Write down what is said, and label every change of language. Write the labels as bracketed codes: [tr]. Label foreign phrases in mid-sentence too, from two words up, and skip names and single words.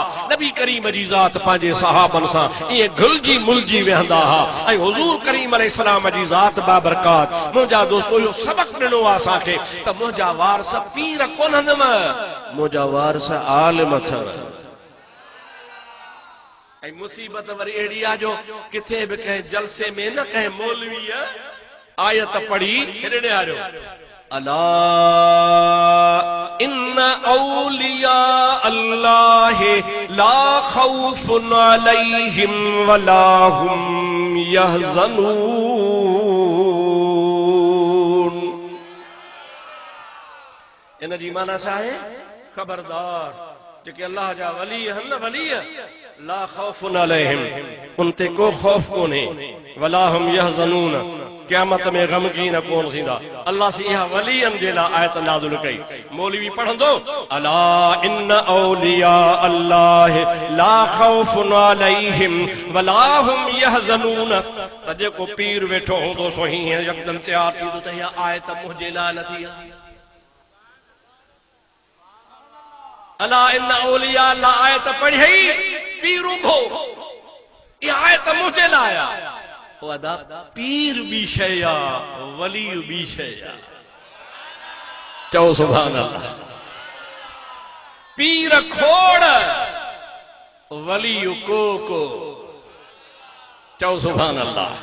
[sd] नबी करीम जी ज़ात पंहिंजे सहाबनि सां ईअं घुलिजी मुलिजी वेहंदा हुआ, ऐं हुजूर करीम अलैहिस्सलाम जी ज़ात बाबरकात मुंहिंजा दोस्तो इहो सबक़ ॾिनो आहे असांखे त मुंहिंजा वारस पीर कोन्हनि, मुंहिंजा वारस आलिम अथव। ऐं मुसीबत वरी अहिड़ी आहे जो किथे बि कंहिं जलसे में न कंहिं मौलवीअ आयत पढ़ी हेॾे आयो, [ar] ألا إن أولياء الله لا خوف عليهم ولا هم يحزنون. [sd] इन जी माना छा आहे? ख़बरदार जेके अल्लाह जा वली आहिनि न, वली [ar] لا خوف عليهم, [sd] उन ते को खौफ कोन्हे, [ar] ولا هم يحزنون, [sd] क़यामत में गमगीन कोन थींदा। अल्लाह से इहा वलियन जे लाइ आयत नाज़िल कई। मौलवी पढ़ंदो, [ar] ألا إن أولياء الله لا خوف عليهم ولا هم يحزنون. [sd] त जेको पीर वेठो हूंदो सो हीअं यकदम तयार थींदो त इहा आयत मुंहिंजे लाइ नथी आहे। [ar] ألا إن أولياء الله [sd] आयत पढ़ी, पीर उभो, इहा आयत मुंहिंजे लाइ आहे। पीर बि शइ आहे, वली बि शइ आहे। चओ [ar] سبحان الله. [sd] पीर खोड़, वली को चओ [ar] سبحان الله.